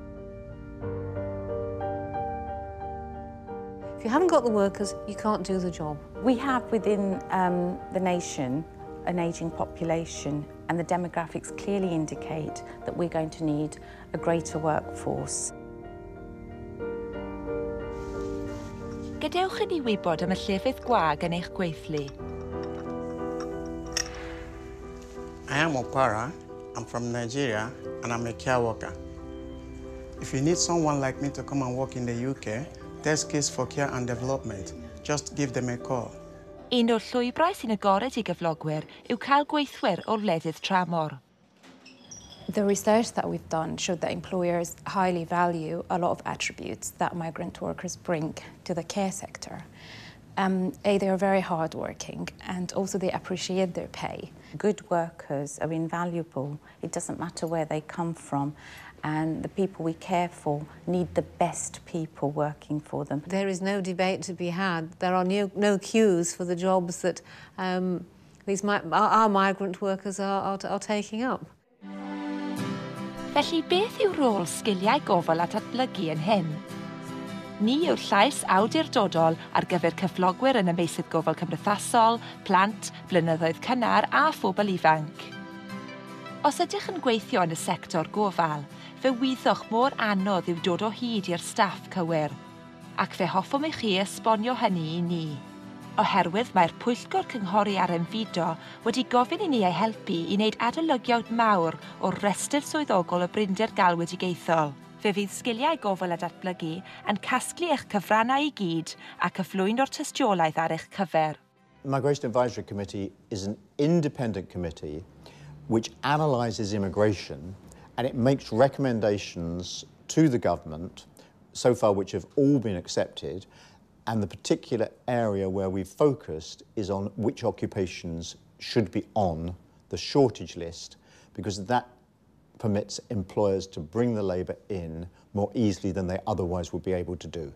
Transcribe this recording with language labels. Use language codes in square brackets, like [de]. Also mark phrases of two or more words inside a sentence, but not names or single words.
[en] If you haven't got the workers, you can't do the job. We have within the nation an ageing population, and the demographics clearly indicate that we're going to need a greater workforce. [cy] Gadewch I ni wybod am y llefydd gwag yn eich gweithlu. [en] I am Okpara. I'm from Nigeria and I'm a care worker. If you need someone like me to come and work in the UK, there's Skills for Care and Development. Just give them a call. [cy] Un o'r llwybrau sy'n agored I gyflogwyr yw cael gweithwyr o wledydd tramor. [en] The research that we've done showed that employers highly value a lot of attributes that migrant workers bring to the care sector. They are very hardworking and also they appreciate their pay. Good workers are invaluable. It doesn't matter where they come from, and the people we care for need the best people working for them. There is no debate to be had. There are no queues for the jobs that our migrant workers are taking up. [cy] Felly beth yw rôl sgiliau gofal a datblygu yn hyn? Ni yw'r llais awdurdodol ar gyfer cyflogwyr yn y meysydd gofal cymdeithasol, plant, blynyddoedd cynnar a phobl ifanc. Os ydych yn gweithio yn y sector gofal, fe wyddwch mor anodd yw dod o hyd i'r staff cywir, ac fe hoffwn I chi esbonio hynny I ni. Oherwydd mae'r Pwyllgor Cynghori ar Enfido wedi gofyn I ni ei helpu I wneud adolygiad mawr o'r restr swyddogol o Bryndir Galwedigaethol. Fe fydd sgiliau gofal a datblygu yn casglu eich cyfrannau I gyd a cyflwyno'r tystiolaeth ar eich cyfer. [en] The Migration Advisory Committee is an independent committee which analyses immigration and it makes recommendations to the government, so far which have all been accepted, and the particular area where we've focused is on which occupations should be on the shortage list, because that permits employers to bring the labour in more easily than they otherwise would be able to do.